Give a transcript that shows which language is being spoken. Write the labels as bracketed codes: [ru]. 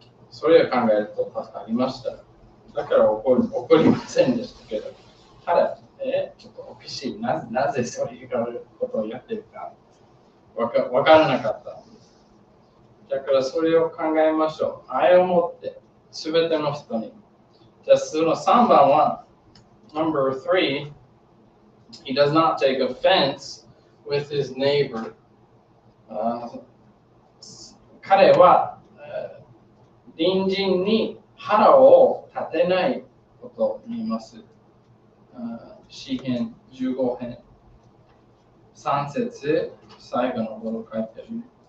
[ja] それを考えると助かりました。だから怒りませんでしたけど、ただ、ちょっとおかしい。なぜそういうことをやってるかわからなかったんです。だからそれを考えましょう。愛を持って、すべての人に。じゃあその3番は、 [en] number 3, he does not take offense with his neighbor. [ja] 彼は、隣人に腹を立てないことを言います。詩編15編3節最後のところ書いてある。